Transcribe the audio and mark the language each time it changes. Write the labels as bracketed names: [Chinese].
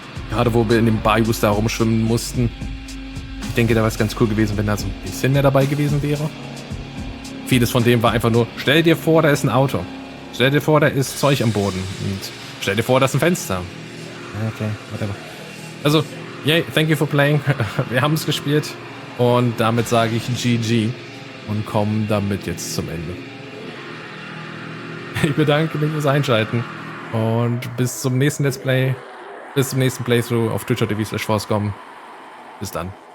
[German] Gerade wo wir in den Bayous da rumschwimmen mussten. Ich denke, da wäre es ganz cool gewesen, wenn da so ein bisschen mehr dabei gewesen wäre. Vieles von dem war einfach nur, stell dir vor, da ist ein Auto. Stell dir vor, da ist Zeug am Boden. Und stell dir vor, da ist ein Fenster. [English] Okay, whatever. Also, yay, thank you for playing. [German] Wir haben es gespielt. Und damit sage ich GG. Und komme damit jetzt zum Ende. Ich bedanke mich fürs Einschalten. Und bis zum nächsten Let's Play. Bis zum nächsten Playthrough auf twitch.tv/forscom. Bis dann.